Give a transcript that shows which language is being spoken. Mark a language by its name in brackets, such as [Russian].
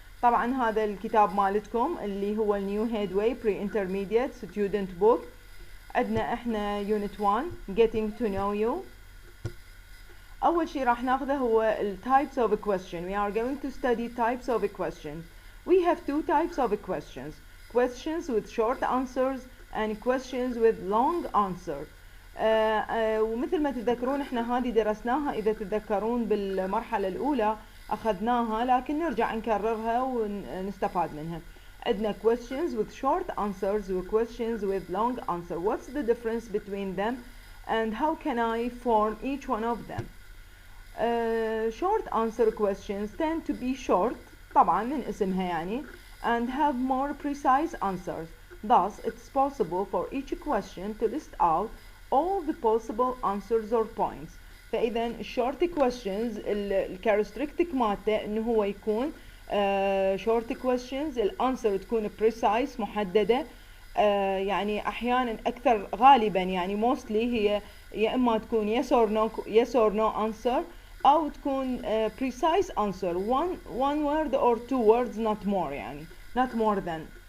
[Arabic] طبعا هذا الكتاب مالتكم اللي هو النيو هيدواي بري انترميديت ستودنت بوك. عندنا احنا يونت 1 [English] getting to know you. [Arabic] أول شيء راح ناخذه هو ال [English] types of a question. We are going to study types of a question. We have two types of a questions with short answers and questions with long answers. [Arabic] ومثل ما تتذكرون احنا هذه درسناها، اذا تتذكرون بالمرحلة الاولى اخذناها، لكن نرجع نكررها ونستفاد منها. [English] عندنا questions with short answers و questions with long answer. What's the difference between them and how can I form each one of them? Short answer questions tend to be short [Arabic] طبعا من اسمها يعني, [English] and have more precise answers. Thus it's possible for each question to list out all the possible answers or points. [Arabic] فإذا الشورت questions الكاركترستيك مالته إنه هو يكون short questions الانسر تكون precise محددة، يعني أحيانا أكثر غالبا يعني mostly هي يا إما تكون [English] yes or no answer، [Arabic] أو تكون [English] precise answer one word or two words not more [Arabic] يعني [English] not more than.